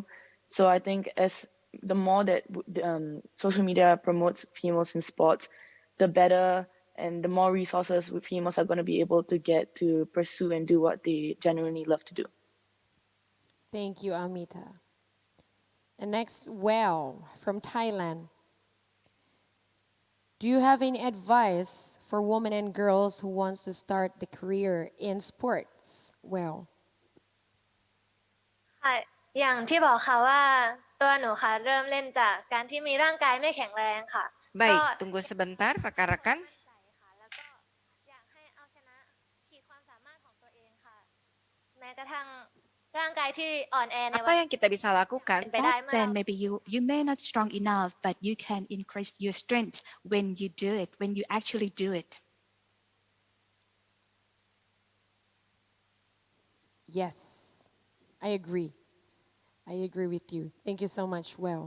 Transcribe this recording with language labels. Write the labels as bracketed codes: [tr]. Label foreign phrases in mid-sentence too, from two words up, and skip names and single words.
[en] So I think as the more that social media promotes females in sports, the better and the more resources females are going to be able to get to pursue and do what they genuinely love to do. Thank you, Amita. And next, Well from Thailand. Do you have any advice for women and girls who wants to start the career in sports? Well. [th] ค่ะอย่างที่บอกค่ะว่าตัวหนูค่ะเริ่มเล่นจากการที่มีร่างกายไม่แข็งแรงค่ะ [id] Baik, tunggu sebentar rekan-rekan. [th] ค่ะแล้วก็อยากให้เอาชนะขีดความสามารถของตัวเองค่ะแม้กระทั่งร่างกายที่อ่อนแอใน [id] Apa yang kita bisa lakukan? [en] Back then, maybe you may not strong enough, but you can increase your strength when you do it, when you actually do it. Yes, I agree. I agree with you. Thank you so much, Well.